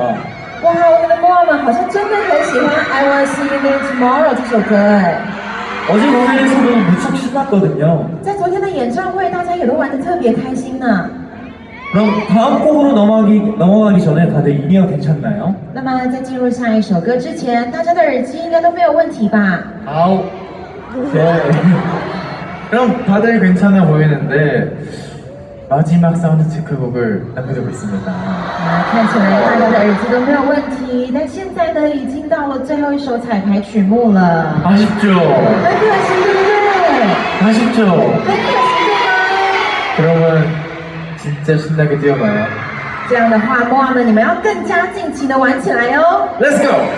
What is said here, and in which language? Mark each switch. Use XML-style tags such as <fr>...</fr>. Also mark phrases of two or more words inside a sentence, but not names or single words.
<zh>哇，我们的莫们好像真的很喜欢《I Wanna See You There Tomorrow》这首歌哎。</zh> <ko>어제 공연에서도 무척 신났거든요.</ko> <zh>在昨天的演唱会，大家也都玩得特别开心呢。</zh> <ko>그럼 다음 곡으로 넘어가기 전에 다들 인이어 괜찮나요?</ko> <zh>那么在进入下一首歌之前，大家的耳机应该都没有问题吧？</zh> <ko>아우. 네. 그럼 다들 괜찮아 보이는데 마지막 사운드 체크곡을 남겨두고 있습니다.</ko> <zh>看起来大家的耳机都没有问题，但现在呢，已经到了最后一首彩排曲目了。</zh> <ko>아쉽죠?</ko> <zh>很可惜，对不对？</zh> <ko>아쉽죠?</ko> <zh>很可惜，对吗？</zh> <ko>그러면 진짜 신나게 뛰어봐요.</ko> <zh>这样的话，莫们你们要更加尽情的玩起来哦。</zh> <en>Let's go!</en>